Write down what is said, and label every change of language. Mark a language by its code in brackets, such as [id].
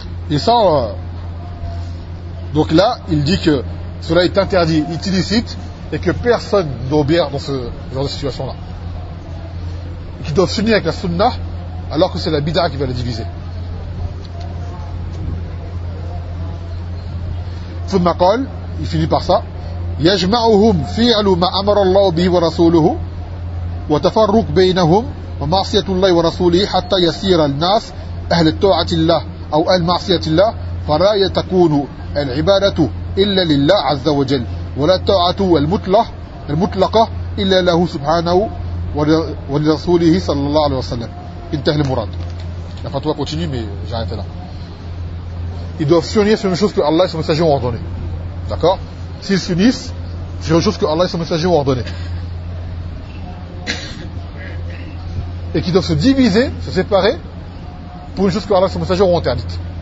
[fr] Et ça, donc là, il dit que cela est interdit, est illicite, et que personne n'obéit dans ce genre de situation-là. Qui doivent s'unir avec la sunna, alors que c'est la bid'a qui va la diviser. [ar] ثم قال, [fr] il finit par ça, [ar] يجمعهم فعل ما أمر الله به ورسوله وتفرق بينهم ومعصية الله ورسوله حتى يصير الناس أهل الطاعة لله أو أهل معصية الله فلا تكون العبادة إلا لله عز وجل ولا الطاعة المطلقة إلا له سبحانه ولرسوله صلى الله عليه وسلم انتهى المراد [fr] la fatwa continue mais j'arrête là. Ils doivent s'unir sur une chose que Allah et son messager ont ordonné, d'accord? S'ils s'unissent sur une chose que Allah et son messager ont ordonné et qu'ils doivent se diviser, se séparer pour une chose que Allah et son messager ont interdite.